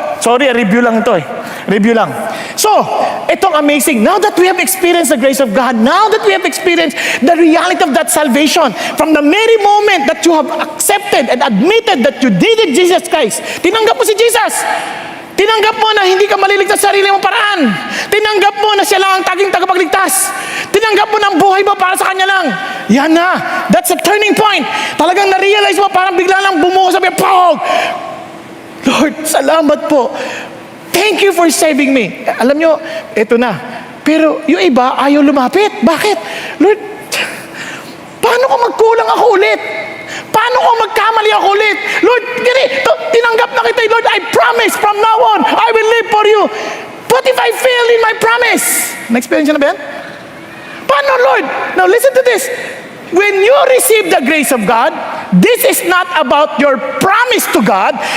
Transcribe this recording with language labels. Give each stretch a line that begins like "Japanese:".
Filipino: Sorry, review lang ito Review lang. So, itong amazing.
English: Now that we have experienced the grace of God, now that we have experienced the reality of that salvation, from the very moment that you have accepted and admitted that you needed Jesus Christ,
Filipino: tinanggap mo si Jesus. Tinanggap mo na hindi ka maliligtas sa sarili mong paraan. Tinanggap mo na siya lang ang taging tagapagligtas. Tinanggap mo na ang buhay mo para sa Kanya lang. Yan na.
English: That's a turning point.
Filipino: Talagang na-realize mo, parang bigla lang bumuho sabi, Pog!
English: Lord,
Filipino: salamat po.
English: Thank you for saving me.
Filipino: Alam nyo, ito na. Pero yung iba, ayaw lumapit. Bakit? Lord, paano kung magkulang ako ulit? Paano kung magkamali ako ulit? Lord, tinanggap na kita.
English: Lord, I promise from now on, I will live for you. What if I fail in my promise?
Filipino: Na-experience na ba yan? Paano, Lord?
English: Now, listen to this. When you receive the grace of God, this is not about your promise to God.